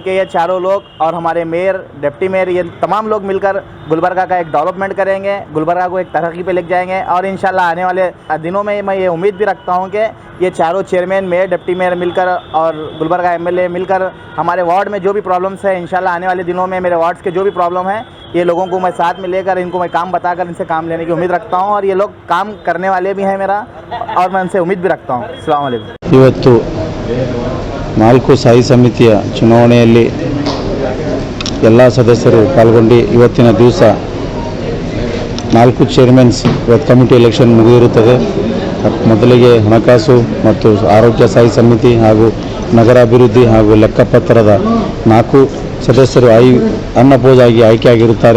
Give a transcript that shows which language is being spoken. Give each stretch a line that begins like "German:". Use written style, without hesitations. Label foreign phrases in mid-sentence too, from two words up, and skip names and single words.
Hindi: कि ये चारों लोग और हमारे मेयर,
English: deputy mayor,
Hindi: ये तमाम लोग मिलकर गुलबर्गा का एक डेवलपमेंट करेंगे, गुलबर्गा को एक तरक्की पे लेके जाएंगे और
Arabic: إن شاء الله
Hindi: आने वाले दिनों में मैं ये उम्मीद भी रखता हूँ कि ये चारों चेयरमैन, मेयर,
English: deputy mayor
Hindi: मिलकर और गुलबर्गा MLA मिलकर हमारे वार्ड में जो भी प्रॉब्लम्स है,
Arabic: إن شاء الله
Hindi: आने वाले दिनों में मेरे वार्ड्स के जो भी प्रॉब्लम है, ये लोगों को मैं साथ में लेकर, इनको मैं काम बताकर इनसे काम लेने की उम्मीद रखता हूँ और ये लोग काम करने वाले भी हैं मेरा, और मैं उनसे उम्मीद भी रखता हूँ।
Arabic: السلام عليكم.
Kannada: ಇವತ್ತು 4 ಸ್ಥಾಯಿ ಸಮಿತಿಯ ಚುನಾವಣೆಯಲ್ಲಿ ಎಲ್ಲ ಸದಸ್ಯರು ಪಾಲ್ಗೊಂಡು ಇವತ್ತಿನ ದಿವಸ 4 ಚೇರ್ಮನ್ಸ್ ಇವತ್ತು
English: committee election
Kannada: ಮುಗಿದಿರುತ್ತದೆ. ಮೊದಲಿಗೆ ಹಣಕಾಸು ಮತ್ತು ಆರೋಗ್ಯ ಸ್ಥಾಯಿ ಸಮಿತಿ ಹಾಗೂ ನಗರಾಭಿವೃದ್ಧಿ ಹಾಗೂ ಲೆಕ್ಕಪತ್ರದ 4 ಸದಸ್ಯರು ಅನ್ನಪೋಜಾಗಿ ಆಯ್ಕೆಯಾಗಿರುತ್ತಾರೆ.